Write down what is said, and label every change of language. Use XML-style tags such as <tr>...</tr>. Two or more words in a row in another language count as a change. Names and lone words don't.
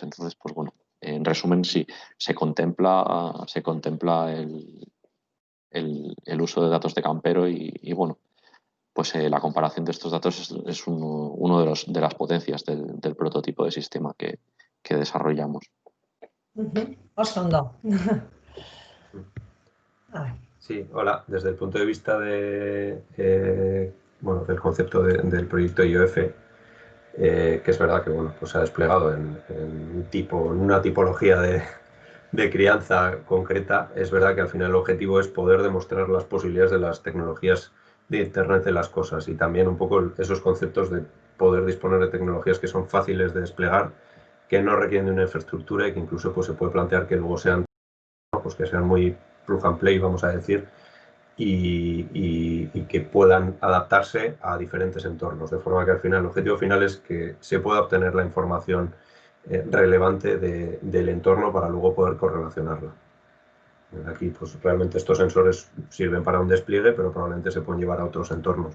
<es>Entonces, pues bueno, en resumen, sí, se contempla el uso de datos de campero y bueno, pues la comparación de estos datos es uno de las potencias del prototipo de sistema que desarrollamos.</es> <eu>Oso ondo.</eu> <es>Sí, hola. Desde el punto de vista bueno, del concepto del proyecto IOF, que es verdad que bueno, pues se ha desplegado en una tipología de crianza concreta, es verdad que al final el objetivo es poder demostrar las posibilidades de las tecnologías de Internet de las cosas y también un poco esos conceptos de poder disponer de tecnologías que son fáciles de desplegar, que no requieren de una infraestructura y que incluso pues, se puede plantear que luego sean, pues, que sean muy</es> <en>plug and play,</en> <es>vamos a decir, y que puedan adaptarse a diferentes entornos, de forma que al final el objetivo final es que se pueda obtener la información relevante del entorno para luego poder correlacionarla. Aquí pues realmente estos sensores sirven para un despliegue, pero probablemente se pueden llevar a otros entornos.</es>